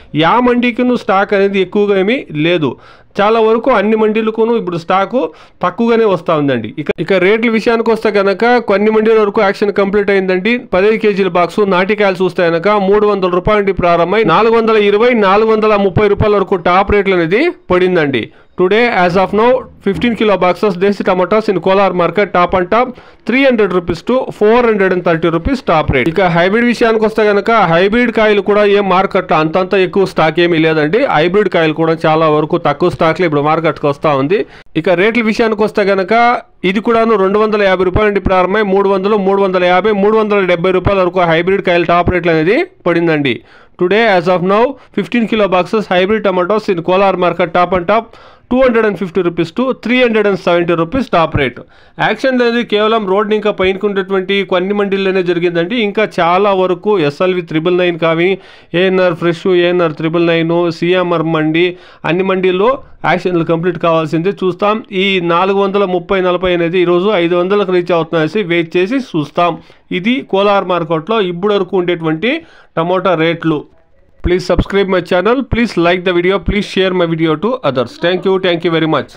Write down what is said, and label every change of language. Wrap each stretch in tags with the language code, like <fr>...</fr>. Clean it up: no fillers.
<te>Yeah మండీకి stock అనేది ఎక్కువగా ఏమీ లేదు. చాలా వరకు అన్ని మండీలకును ఇప్పుడు స్టాకు తక్కువగానే వస్తూ ఉందండి. ఇక రేట్ల విషయానికి వస్తే కనుక కొన్ని మండీల వరకు యాక్షన్ కంప్లీట్ అయిందండి. 15 కేజీల బాక్సు నాటికాయలు చూస్తే కనుక 300 రూపాయల నుండి ప్రారంభమై 420, 430 రూపాయల వరకు టాప్ రేట్లు అనేది పడిందండి.</te> <en>Today, as of now, 15 kilo boxes desi tomatoes in Kolar market top and top 300 rupees to 430 rupees top rate.</en> <te>ఇక హైబ్రిడ్ విషయానికి వస్తే కనుక హైబ్రిడ్ కాయలు కూడా ఏం మార్కెట్లో అంతంత ఎక్కువ స్టాక్ ఏమీ లేదండి. హైబ్రిడ్ కాయలు కూడా చాలా వరకు తక్కువ స్టాక్లో ఇప్పుడు మార్కెట్కి వస్తూ ఉంది. ఇక రేట్ల విషయానికి వస్తే కనుక ఇది కూడాను 250 రూపాయల నుండి ప్రారంభమై 300, 350, 370 రూపాయల వరకు హైబ్రిడ్ కాయలు టాప్ రేట్లు అనేది పడిందండి.</te> <en>Today, as of now, 15 kilo boxes hybrid tomatoes in Kolar market top and top 250 rupees to 370 rupees top rate.</en> <te>Action అనేది కేవలం రోడ్ ఇంకా పైనకున్నటువంటి కొన్ని మండీల్లోనే జరిగిందండి. ఇంకా చాలా వరకు ఎస్ఎల్వి 999 కానీ ఏఎన్ఆర్ ఫ్రెష్, ఏఎన్ఆర్ 999, సిఎంఆర్ మండి అన్ని మండీల్లో యాక్షన్లు కంప్లీట్ కావాల్సిందే. చూస్తాం. ఈ 430-40 అనేది ఈరోజు 500కు రీచ్ అవుతున్నాయి. వెయిట్ చేసి చూస్తాం. ఇది కోలార్ మార్కెట్లో ఇప్పుడు వరకు ఉండేటువంటి టమోటా రేట్లు.</te> <en>Please subscribe my channel. Please like the video. Please share my video to others. Thank you very much.</en>